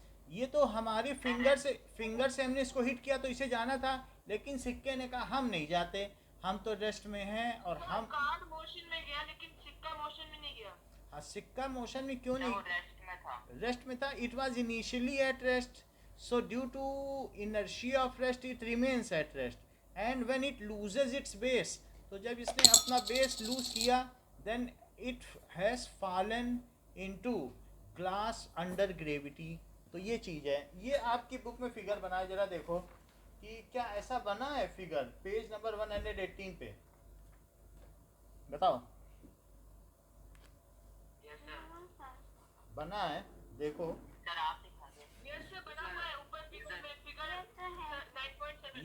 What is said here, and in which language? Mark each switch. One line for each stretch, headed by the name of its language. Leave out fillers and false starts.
Hindi: ये तो हमारी फिंगर से हमने इसको हिट किया तो इसे जाना था, लेकिन सिक्के ने कहा हम नहीं जाते, हम तो रेस्ट में हैं। और हम कार्ड मोशन में गया लेकिन सिक्का मोशन में नहीं गया। हाँ, सिक्का मोशन में क्यों नहीं? रेस्ट में था। रेस्ट में था।
English: it was initially at rest, so due to inertia of rest it remains at rest, and when it loses its base,
Hindi: तो जब इसने अपना बेस लूज किया,
English: then it has fallen into glass under gravity।
Hindi: तो ये चीज़ है। ये आपकी बुक में फिगर बनाए, जरा देखो कि क्या ऐसा बना है फिगर, पेज नंबर 118 पे, बताओ। यस सर, बना है, देखो सर आप दिखा दो। यस सर, बना हुआ है ऊपर फिगर में, फिगर 9.7।